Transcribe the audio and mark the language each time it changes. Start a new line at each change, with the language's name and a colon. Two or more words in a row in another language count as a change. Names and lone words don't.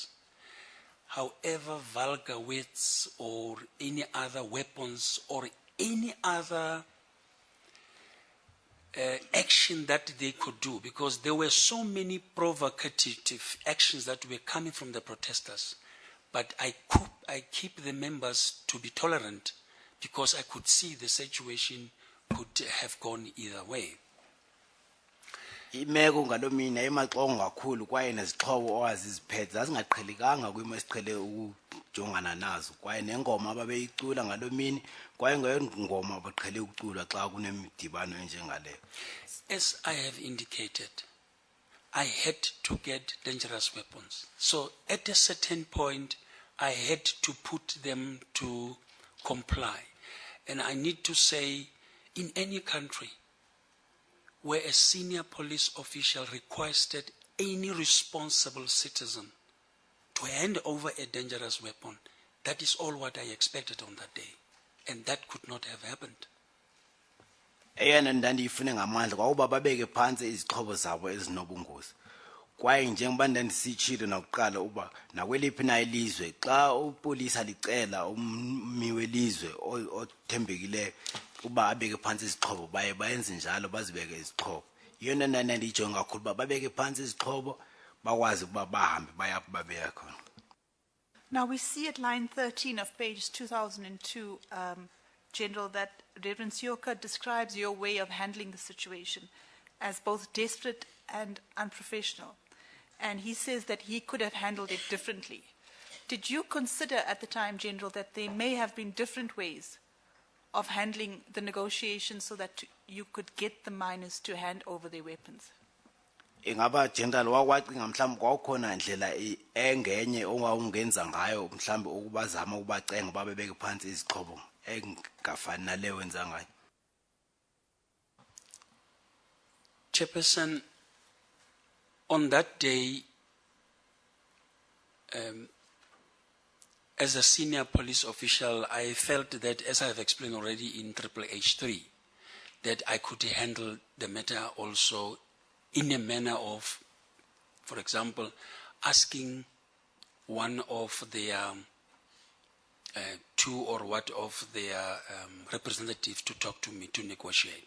English: However vulgar words or any other weapons or any other action that they could do, because there were so many provocative actions that were coming from the protesters, but I keep the members to be tolerant because I could see the situation could have gone either way.
Xhosa: Imeko ngalomini emaxongo kakhulu kwaye nezixhobo owaziziphethe zazingaqhelekanga kwimo esiqhele ukujongana nazo, kwaye nengoma ababeyicula ngalomini kwaye ngengoma abaqhele ukucula xa kunemidibano enjengaleyo.
English: As I have indicated, I had to get dangerous weapons. So at a certain point, I had to put them to comply. And I need to say, in any country where a senior police official requested any responsible citizen to hand over a dangerous weapon, that is all what I expected on that day. And that could not have happened.
Xhosa: eyona ndandiyifune ngamandla kwauba babeke phansi izixhobo zabo ezinobungozi kwaye njengoba ndandisitshilo nakuqala uba nakweliphi na ilizwe xa upolisa licela ummi welizwe othembekileyo uba abeke phansi izixhobo baye bayenze njalo bazibeke izixhobo yona ndandiyijonga kakhulu uba babeke phansi izixhobo bakwazi ukuba bahambe bayapho babeya khona.
English: Now we see at line 13 of page 2002, General, that Reverend Sioka describes your way of handling the situation as both desperate and unprofessional. And he says that he could have handled it differently. Did you consider at the time, General, that there may have been different ways of handling the negotiations so that you could get the miners to hand over their weapons?
Xhosa: Ingaba general wakwacinga mhlawumbe kwaukhona indlela engenye ongawungenza ngayo mhlawumbe ukubazama ukubacenga babebeke phansi izixhobo engafani nale wenza ngayo.
English: Chairperson, on that day, as a senior police official, I felt that, as I have explained already in Triple H3, that I could handle the matter also in a manner of, for example, asking one of their two or what of their representatives to talk to me to negotiate.